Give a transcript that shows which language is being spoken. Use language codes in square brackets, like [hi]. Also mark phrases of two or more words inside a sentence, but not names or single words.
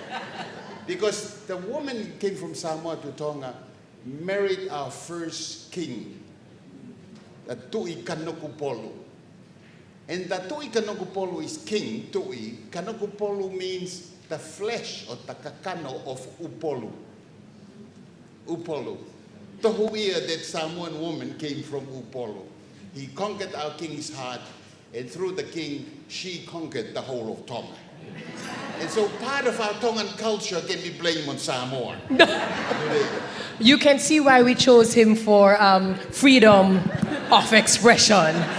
[en] Because the woman came from Samoa to Tonga, married our first king, the Tui Kanokupolu. And the Tui Kanokupolu is king, Tui. Kanokupolu means the flesh or the kakano of Upolu. Upolu. Tohuia, that Samoan woman, came from Upolu. He conquered our king's heart, and through the king, she conquered the whole of Tonga. And so part of our Tongan culture can be blamed on Samoa. You can see why we chose him for freedom of expression.